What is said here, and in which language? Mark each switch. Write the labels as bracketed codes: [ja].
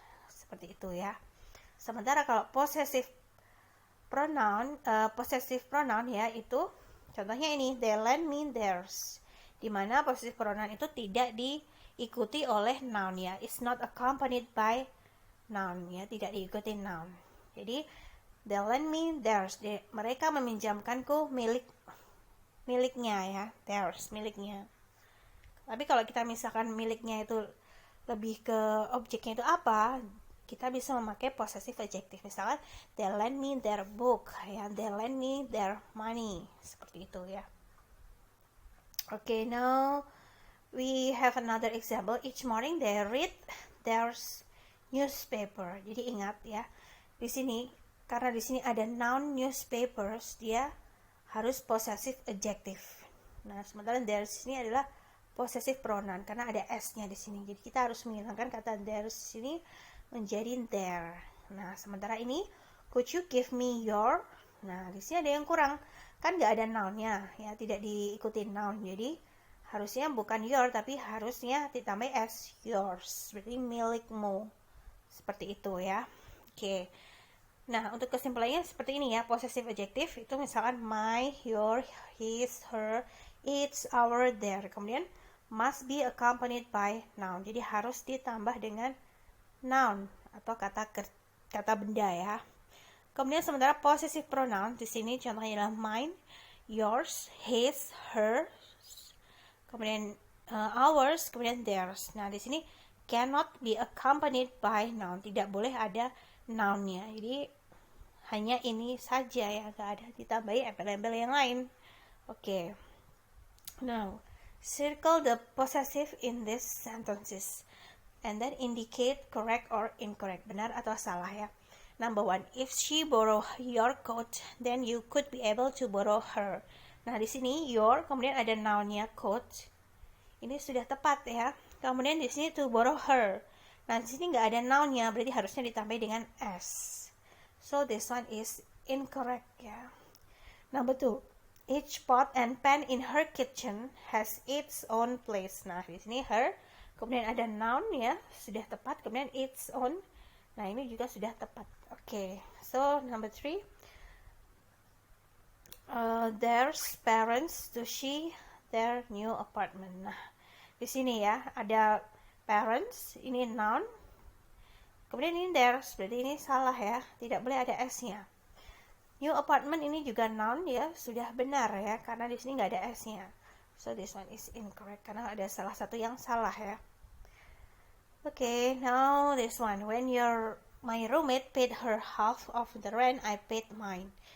[id] Seperti itu ya. Sementara kalau possessive pronoun ya itu contohnya ini they lend me theirs, dimana possessive pronoun itu tidak diikuti oleh noun ya, [en] it's not accompanied by noun [id] ya, tidak diikuti noun. Jadi [en] they lend me theirs, [id] mereka meminjamkanku miliknya ya, theirs miliknya. Tapi kalau kita misalkan miliknya itu lebih ke objeknya itu apa, kita bisa memakai possessive adjective. Misalkan [en] they lend me their book ya, they lend me their money, [id] seperti itu ya. [en] Okay, now we have another example. Each morning they read their newspaper. [id] Jadi ingat ya, di sini karena di sini ada noun newspapers, dia harus possessive adjective. Nah, sementara their di sini adalah possessive pronoun karena ada s-nya di sini. Jadi kita harus menghilangkan kata their di sini menjadi there. Nah, sementara ini [en] could you give me your? [id] Nah, di sini ada yang kurang. Kan nggak ada noun-nya ya, tidak diikuti noun. Jadi harusnya bukan your tapi harusnya ditambah s, yours. Berarti milikmu. Seperti itu ya. Oke. Nah, untuk kesimpulannya seperti ini ya. Possessive adjective itu misalkan my, your, his, her, its, our, their. Kemudian [en] must be accompanied by noun. [id] Jadi harus ditambah dengan noun atau kata benda ya. Kemudian sementara possessive pronoun di sini contohnya adalah mine, yours, his, hers, kemudian ours, kemudian theirs. Nah, di sini [en] cannot be accompanied by noun, [id] tidak boleh ada noun-nya. Jadi hanya ini saja ya, nggak ada ditambahi embel-embel yang lain. [en] Oke. Now, circle the possessive in these sentences and then indicate correct or incorrect, [id] benar atau salah ya. [en] Number 1, if she borrow your coat, then you could be able to borrow her. [id] Nah, di sini your, kemudian ada noun-nya coat. Ini sudah tepat ya. Kemudian di sini to borrow her. Nah, di sini nggak ada noun-nya, berarti harusnya ditambah dengan s. [en] So this one is incorrect ya. Number 2, each pot and pan in her kitchen has its own place. [id] Nah, di sini her, kemudian ada noun ya, sudah tepat. Kemudian its own. Nah, ini juga sudah tepat. [en] Oke, so number 3, there's parents to see their new apartment. [id] Nah, di sini ya ada parents, ini noun. Kemudian ini there's, berarti ini salah ya, tidak boleh ada s-nya. New apartment ini juga noun ya, sudah benar ya, karena di sini nggak ada s-nya. [en] So this one is incorrect [id] karena ada salah satu yang salah ya. [en] Okay, now this one. When my roommate paid her half of the rent, I paid mine.